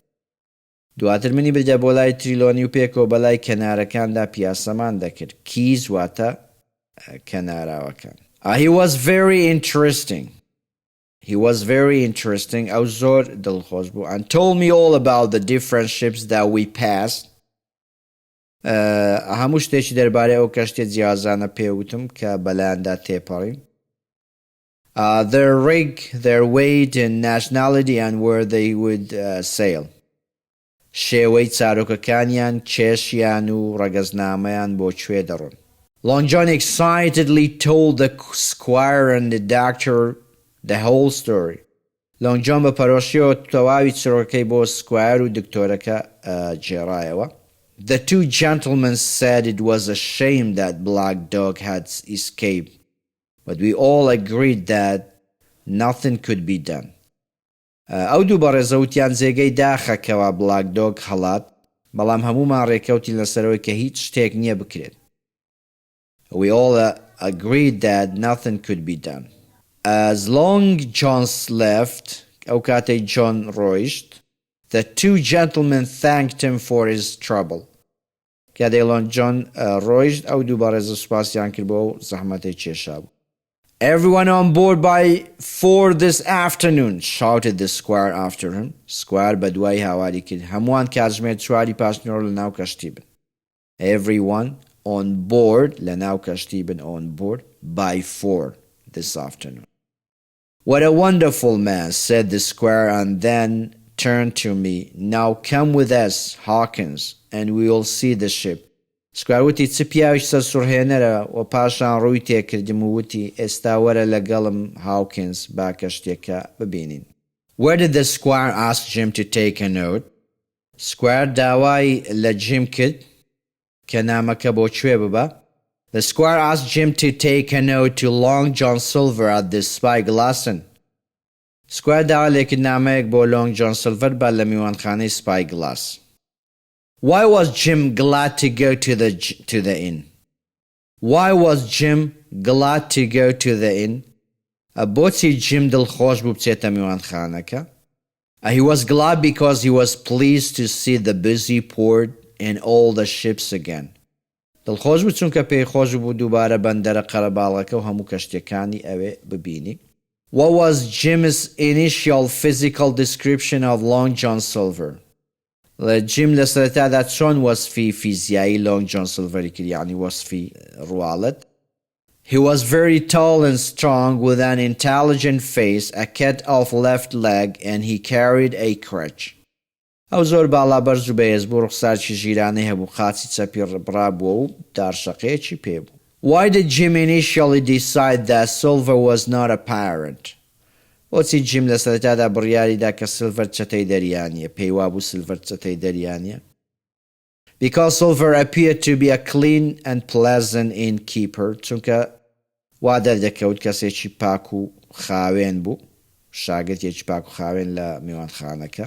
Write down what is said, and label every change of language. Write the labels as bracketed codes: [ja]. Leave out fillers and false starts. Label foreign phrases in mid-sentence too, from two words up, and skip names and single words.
[ckb] دواتر منی بردە بۆ لای تریلۆنی و پێکەوە بەلای کەنارەکاندا پیاسەمان دەکرد. keys واتە کەناراوەکان. [en] He was very interesting. [ckb] ئەو زۆر دڵخۆش بوو [en] and told me all about the different ships that we passed. [ckb] هەموو شتێکی دەربارەی ئەو کەشتێ جیازانە پێوتم کە بەلایاندا تێپەڕین. [en] Their rig, their weight and nationality and where they would sail. [ckb] شێوەی چارۆکەکانیان کێشیان و ڕەگەزنامەیان بۆ کوێ دەڕۆن. [en] Long John excitedly told the squire and the doctor the whole story. [ckb] Long John بە پەرۆشیەوە تەواوی چڕۆکەی بۆ سکوایر و دکتۆرەکە جێڕایەوە. [en] The two gentlemen said it was a shame that Black Dog had escaped, but we all agreed that nothing could be done. [ckb] ئەو دوو بەڕێزەوتیان جێگەی داخەکەوە Black Dog هەڵات بەڵام هەموومان ڕێکەوتی لەسەرەوەی کە هیچ شتێک نییە بکرێت. [en] We all agreed that nothing could be done. As Long John left, [ckb] ئەو کاتەی John ڕۆیشت, [en] the two gentlemen thanked him for his trouble. [ckb] کاتێک Long John ڕۆیشت ئەو دوو بەڕێزە سوپاسیان کرد بۆ ئەو زەحمەتەی کێشا بوو. [en] Everyone on board by 4 this afternoon, shouted the squire after him. [ckb] Squire بە دوای هاواری کرد. هەمووان کاتژمێر 4 پاشنیۆر لە ناو کەشتی بن. [en] Everyone on board [ckb] لە ناو کەشتی بن [en] on board by 4 this afternoon. What a wonderful man, said the squire and then turned to me. Now come with us, Hawkins, and we will see the ship. [ckb] سکوار وتی چ پیاوێکی سەرسوڕهێنەرە و پاشان ڕووی تێکردم و وتی ئێستا وەرە لەگەڵم هاوکینز با کەشتێکە ببینین. [en] Where did the squire ask Jim to take a note? [ckb] سکوار داوای لە جیم کرد کە نامەکە بۆ کوێ ببە. [en] The squire asked Jim to take a note to Long John Silver at the spyglass. [ckb] سکوار داوا لێکردنامەیەک بۆ لۆنگ جۆن سیلڤەر با لە میوانخانەی سپای گلاس. [en] Why was Jim glad to go to the inn? Why was Jim glad to go to the inn? [ckb] بۆچی جیم دڵخۆش بوو بچێتە میوانخانەکە؟ [en] He was glad because he was pleased to see the busy port and all the ships again. [ckb] دڵخۆش بوو چونکە پێی خۆش بوو دووبارە بەندەرە قەرەباڵەکە و هەموو کەشتیەکانی ئەوێ ببینی. [en] What was Jim's initial physical description of Long John Silver? [ckb] جیم لە سەرەتادا چۆن وەسفی فیزیایی لۆنگ جۆن سیلڤەری کرد، یعنی وەسفی ڕواڵەت. [en] He was very tall and strong with an intelligent face, a cut-off left leg, and he carried a crutch. [ckb] ئەو زۆر باڵا بەرز و بەهێز بوو، ڕوخسارکی ژیرانەی هەبوو، قاچی چەپی ڕابووە و دارشەقەیەکی پێبوو. [en] Why did Jim initially decide that Silver was not a pirate? [ckb] بۆچی جیم لە سەرەتادا بڕیاریدا کە سیلڤەر چەتەی دەریانیە، پێی وابوو سیلڤەر چەتەی دەریانیە؟ [en] Because Silver appeared to be a clean and pleasant innkeeper, [ckb] چونکە وا دەردەکەوت کەسێکی پاک و خاوێن بوو، شاگردێکی پاک و خاوێن لە میوانخانەکە.